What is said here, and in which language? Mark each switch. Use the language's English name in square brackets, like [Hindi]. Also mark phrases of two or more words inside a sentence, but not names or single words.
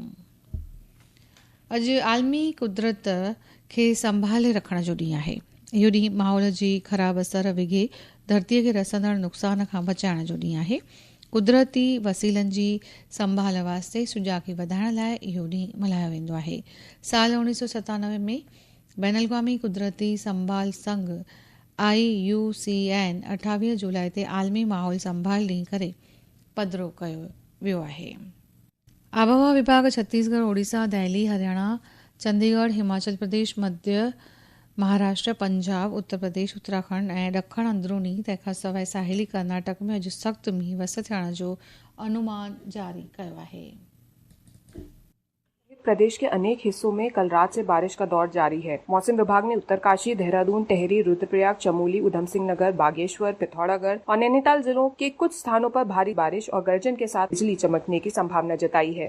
[Sindhi] अॼु आलमी कुदरत खे संभाले रखण जो ॾींहुं आहे। इहो ॾींहुं माहौल जी ख़राब असर विघे धरतीअ खे रसंदड़ नुक़सान खां बचाइण जो ॾींहुं आहे। कुदरती वसीलनि जी संभाल वास्ते सुजाॻी वधाइण लाइ इहो ॾींहुं मल्हायो वेंदो आहे। साल 1997 में बैन अल-अक़वामी कुदरती संभाल संघ IUCN 28 जुलाई ते आलमी माहौल संभाल ॾींहुं करे पधिरो कयो वियो आहे। आबहवा विभाग छत्तीसगढ़, ओडिशा, दिल्ली, हरियाणा, चंडीगढ़, हिमाचल प्रदेश, मध्य महाराष्ट्र, पंजाब, उत्तर प्रदेश, उत्तराखंड ऐं ॾखण अंदरूनी तंहिंखां सवाइ साहेली कर्नाटक में अॼु सख़्तु मींहुं वस थियण जो अनुमान जारी कयो आहे। [Hindi] प्रदेश के अनेक हिस्सों में कल रात से बारिश का दौर जारी है। मौसम विभाग ने उत्तरकाशी, देहरादून, टेहरी, रुद्रप्रयाग, चमोली, उधम सिंह नगर, बागेश्वर, पिथौरागढ़ और नैनीताल जिलों के कुछ स्थानों पर भारी बारिश और गर्जन के साथ बिजली चमकने की संभावना जताई है।